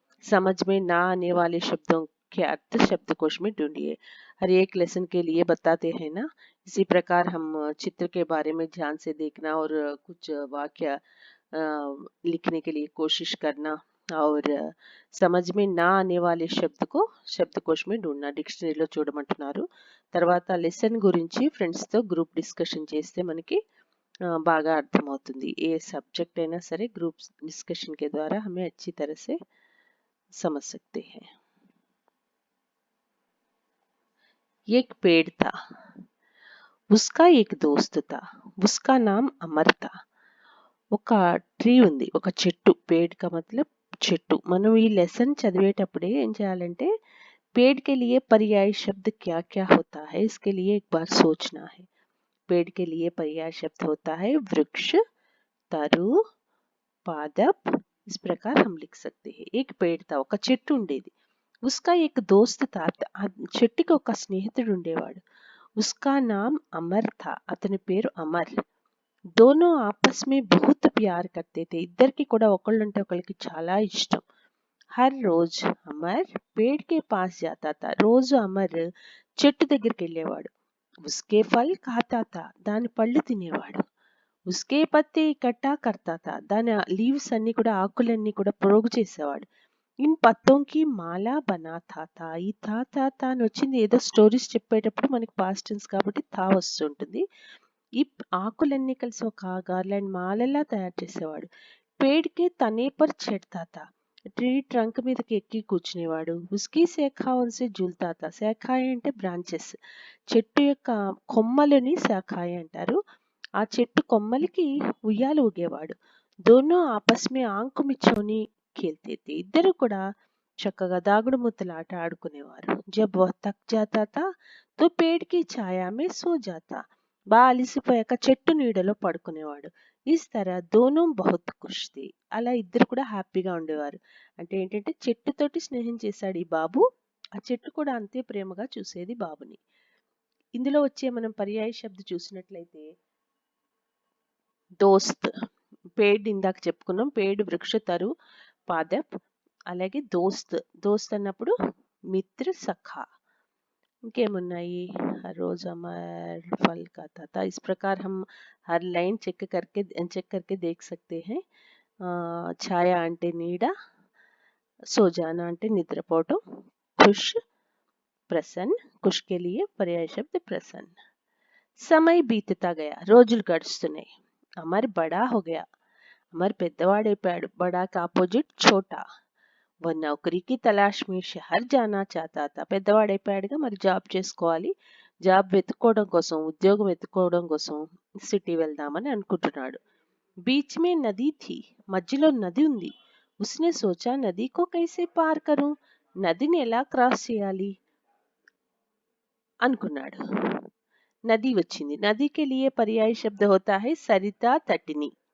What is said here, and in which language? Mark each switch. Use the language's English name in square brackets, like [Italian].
[Hindi] समझ में ना आने वाले शब्दों के अर्थ शब्दकोश में ढूंढिए. हर एक लेसन के लिए बताते हैं ना. इसी प्रकार हम चित्र के बारे में ध्यान से देखना और कुछ वाक्य लिखने के लिए कोशिश करना और समझ में ना आने वाले शब्द को శబ్దకోశ్ में ढूंढना. [Telugu] డిక్షనరీలో చూడమంటున్నారు. తర్వాత లెసన్ గురించి ఫ్రెండ్స్ తో గ్రూప్ డిస్కషన్ చేస్తే మనకి బాగా అర్థమవుతుంది. [Hindi] ఏ सब्जेक्ट [Telugu] అయినా సరే [Hindi] ग्रुप डिस्कशन के द्वारा हमें अच्छी तरह से समझ सकते हैं. एक पेड़ था. उसका एक दोस्त था. उसका नाम अमर था. [Telugu] ఒక ట్రీ ఉంది. ఒక చెట్టు. [Hindi] पेड़ का मतलब [Telugu] చెట్టు. మనం ఈ లెసన్ చదివేటప్పుడే ఏం చేయాలంటే [Hindi] पेड़ के लिए पर्याय शब्द क्या क्या होता है इसके लिए एक बार सोचना है. पेड़ के लिए पर्याय शब्द होता है वृक्ष, तरु, पादप. इस प्रकार हम लिख सकते हैं. एक पेड़ था. [Telugu] ఒక చెట్టు ఉండేది. [Hindi] उसका एक दोस्त था. [Telugu] ఆ చెట్టుకి ఒక స్నేహితుడు ఉండేవాడు. [Hindi] उसका नाम अमर था. [Telugu] అతని పేరు అమర్. [Hindi] दोनों आपस में बहुत प्यार करते थे. [Telugu] ఇద్దరికి కూడా ఒకళ్ళంటే ఒకళ్ళకి చాలా ఇష్టం. [Hindi] हर रोज अमर पेड़ के पास जाता था. [Telugu] రోజు అమర్ చెట్టు దగ్గరికి వెళ్ళేవాడు. [Hindi] उसके फल खाता था. [Telugu] దాని పళ్ళు తినేవాడు. [Hindi] उसके पत्ते इकट्ठा करता था. [Telugu] దాని లీవ్స్ అన్ని కూడా ఆకులన్నీ కూడా పోగు చేసేవాడు. [Hindi] इन पत्तों की माला बनाता था. [Telugu] ఈ తా అని వచ్చింది ఏదో స్టోరీస్ చెప్పేటప్పుడు మనకి పాస్ట్ టెన్స్ కాబట్టి తా వస్తుంటుంది. ఈ ఆకులన్నీ కలిసి ఒక గార్లాండ్ మాలలా తయారు చేసేవాడు. [Hindi] पेड़ के तने पर चढ़ता था. [Telugu] ట్రీ ట్రంక్ మీదకి ఎక్కి కూర్చునేవాడు. [Hindi] ఉస్కి శాఖాओं से झूलता था. [Telugu] శాఖాయే అంటే బ్రాంచెస్. చెట్టు యొక్క కొమ్మలని శాఖాయే అంటారు. ఆ చెట్టు కొమ్మలకి ఉయ్యాలు ఊగేవాడు. [Hindi] दोनों आपस में आंख मिचौनी खेलते थे. [Telugu] ఇద్దరు కూడా చక్కగా దాగుడు మూతల ఆట ఆడుకునేవారు. [Hindi] जब वह थक जाता था तो पेड़ की छाया में सो जाता. [Telugu] బాగా అలిసిపోయాక చెట్టు నీడలో పడుకునేవాడు. [Hindi] इस तरह दोनों बहुत खुश थे. [Telugu] అలా ఇద్దరు కూడా హ్యాపీగా ఉండేవారు. అంటే ఏంటంటే చెట్టుతోటి స్నేహం చేశాడు ఈ బాబు. ఆ చెట్టు కూడా అంతే ప్రేమగా చూసేది బాబుని. ఇందులో వచ్చే మనం పర్యాయ శబ్ద చూసినట్లయితే దోస్త్. పేడ్ ఇందాక చెప్పుకున్నాం. పేడ్ వృక్ష, తరు, పాదప్. అలాగే దోస్త్. దోస్త్ అన్నప్పుడు మిత్ర, సఖా. ఇంకేమున్నాయి. [Hindi] हर रोज अमर फल खाता था. इस प्रकार हम हर लाइन चेक करके देख सकते हैं. [Telugu] ఛాయ అంటే నీడ, సోజానా అంటే నిద్రపోవటం, [Hindi] खुश प्रसन्न, खुश के लिए पर्याय शब्द प्रसन्न। समय बीतता गया, [Telugu] రోజులు గడుస్తున్నాయి। అమర్ బడా [Hindi] हो गया, [Telugu] అమర్ పెద్దవాడైపోయాడు। [Hindi] బడా का अपोजिट छोटा। वो नौकरी की तलाश में शहर जाना चाहता था, [Telugu] పెద్దవాడైపోయాడుగా మరి జాబ్ చేసుకోవాలి, జాబ్ వెతుక్కోవడం కోసం, ఉద్యోగం వెతుక్కోవడం కోసం సిటీ వెళ్దామని అనుకుంటున్నాడు। [Hindi] बीच में नदी थी, [Telugu] మధ్యలో నది ఉంది। [Hindi] उसने सोचा नदी को कैसे पार करूं, [Telugu] నదిని ఎలా క్రాస్ చేయాలి అనుకున్నాడు। [Hindi] नदी వచ్చింది। नदी के लिए पर्याय शब्द होता है सरिता तटिनी।